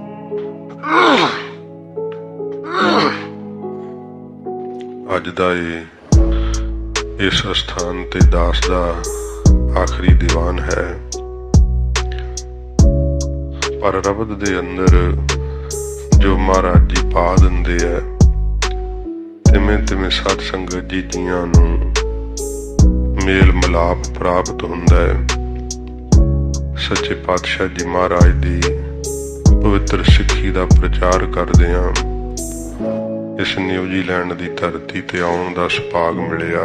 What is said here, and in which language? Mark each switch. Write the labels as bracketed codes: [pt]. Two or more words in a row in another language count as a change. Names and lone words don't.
[pa] ਅੱਜ ਦਾ ਇਸ ਸਥਾਨ ਤੇ ਦਾਸ ਦਾ ਆਖਰੀ ਦੀਵਾਨ ਹੈ, ਪਰ ਰਬਦ ਦੇ ਅੰਦਰ ਜੋ ਮਹਾਰਾਜ ਜੀ ਪਾ ਦਿੰਦੇ ਹੈ ਤਿਵੇਂ ਤਿਵੇਂ ਸਤ ਸੰਗਤ ਜੀ ਜੀਆਂ ਨੂੰ ਮੇਲ ਮਿਲਾਪ ਪ੍ਰਾਪਤ ਹੁੰਦਾ ਹੈ। ਸੱਚੇ ਪਾਤਸ਼ਾਹ ਜੀ ਮਹਾਰਾਜ ਦੀ ਪਵਿੱਤਰ ਸਿੱਖੀ ਦਾ ਪ੍ਰਚਾਰ ਕਰਦਿਆਂ ਇਸ ਨਿਊਜ਼ੀਲੈਂਡ ਦੀ ਧਰਤੀ ਤੇ ਆਉਣ ਦਾ ਸੁਭਾਗ ਮਿਲਿਆ।